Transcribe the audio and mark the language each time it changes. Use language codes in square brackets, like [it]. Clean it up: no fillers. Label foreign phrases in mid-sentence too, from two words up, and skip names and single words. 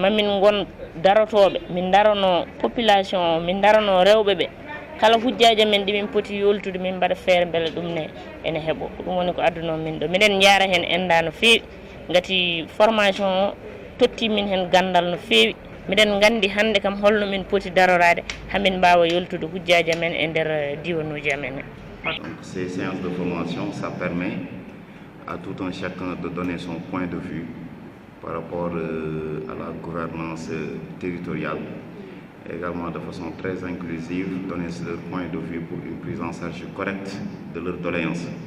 [ff] mamin gon darotoɓe min darano population min darano rewɓe ɓe kala hujjaji men ɗi min poti yoltude min mbaɗa feere beele ɗum ne ene heeɓo ɗum woni ko adduno min ɗo miɗen jaara hen enda no feewi gati formation o totti min hen gandal no feewi miɗen gandi hande kam holno min poti darorade hamin mbawa yoltude hujjaji men e nder diwanuji amen. [fr] Donc, ces séances de formation, ça permet à tout un chacun de donner son point de vue par rapport à la gouvernance territoriale, et également de façon très inclusive, donner leur point de vue pour une prise en charge correcte de leurs doléances.